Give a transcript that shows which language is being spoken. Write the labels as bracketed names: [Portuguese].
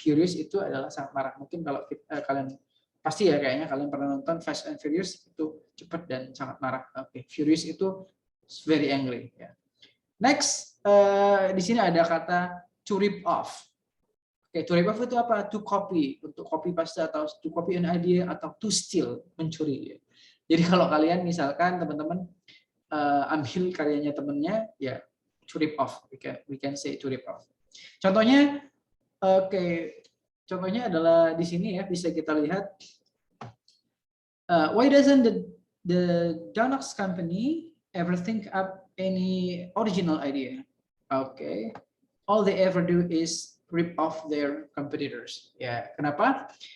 [Indonesian] Furious itu adalah sangat marah. Mungkin kalau kalian pasti ya kayaknya kalian pernah nonton Fast and Furious itu cepat dan sangat marah. Oke, furious itu very angry. Ya. Next, di sini ada kata to rip off. Oke, to rip off itu apa? [English] To copy, untuk copy paste atau to copy an idea atau to steal, mencuri. Ya. [Indonesian] Jadi kalau kalian misalkan teman-teman ambil karyanya temennya, ya to rip off. [English] We can say to rip off. [Indonesian] Contohnya, contohnya adalah di sini ya, bisa kita lihat. [English] Why doesn't the Donox company ever think up any original idea? Okay, all they ever do is rip off their competitors. [Indonesian] Ya, kenapa?